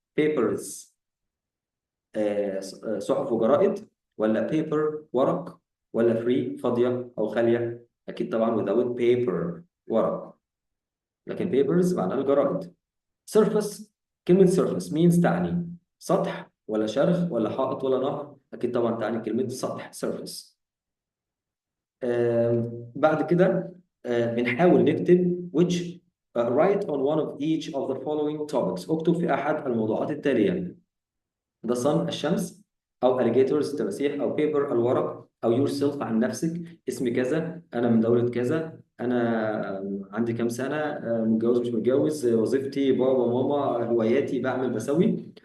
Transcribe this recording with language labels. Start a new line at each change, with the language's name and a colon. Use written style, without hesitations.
Arabic: papers صحف وجرائد، ولا paper ورق، ولا free فاضية أو خالية. أكيد طبعا without paper ورق، لكن papers معناها الجرائد. surface كلمة surface means تعني سطح ولا شرخ ولا حائط ولا نهر؟ أكيد طبعا تعني كلمة سطح surface. بعد كده بنحاول نكتب
English: write on one of each of the following topics.
Arabic: اكتب في أحد الموضوعات التالية: the sun الشمس، أو alligators التماسيح، أو paper الورق، أو yourself عن نفسك، اسمي كذا، أنا من دولة كذا، أنا عندي كام سنة، متجوز مش متجوز، وظيفتي، بابا ماما، هواياتي، بعمل بسوي.